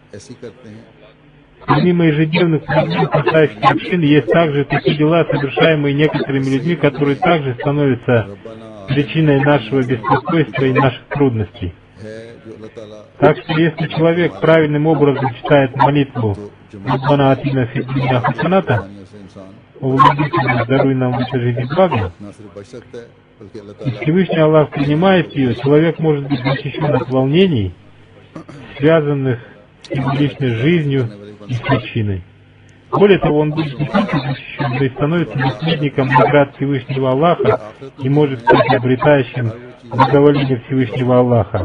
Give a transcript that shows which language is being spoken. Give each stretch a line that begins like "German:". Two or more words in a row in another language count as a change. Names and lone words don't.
Russian: Помимо ежедневных проблем, касающихся общины, есть также такие дела, совершаемые некоторыми людьми, которые также становятся причиной нашего беспокойства и наших трудностей. Так что если человек правильным образом читает молитву
Arabic: «ربنا آتنا في الدنيا حسنة»,
Russian: «О Владыка, даруй нам в этой жизни благо», и Всевышний Аллах принимает ее, человек может быть защищен от волнений, связанных с его личной жизнью и с причиной. Более того, он будет не только защищен, но и становится наследником наград Всевышнего Аллаха и может стать обретающим благоволение Всевышнего Аллаха.